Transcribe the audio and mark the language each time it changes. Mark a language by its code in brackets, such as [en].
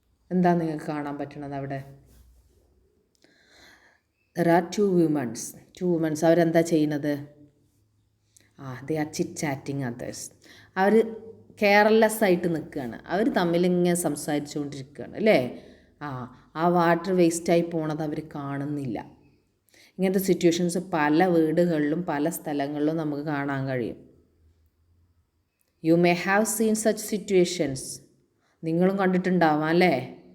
[ml] എന്താ നിങ്ങൾക്ക് കാണാൻ പറ്റണത് അവിടെ? [en] There are two women. [ml] അവരെന്താ ചെയ്യുന്നത്? [en] they are chit chatting others. [ml] Our careless ആയിട്ട് നിൽക്കുകയാണ്. അവർ തമ്മിലിങ്ങനെ സംസാരിച്ചുകൊണ്ടിരിക്കുകയാണ് അല്ലേ. ആ വാട്ടർ വേസ്റ്റായി പോണത് അവർ കാണുന്നില്ല. ഇങ്ങനത്തെ സിറ്റുവേഷൻസ് പല വീടുകളിലും പല സ്ഥലങ്ങളിലും നമുക്ക് കാണാൻ കഴിയും. [en] You may have seen such situations. [ml] നിങ്ങളും കണ്ടിട്ടുണ്ടാവാം അല്ലേ.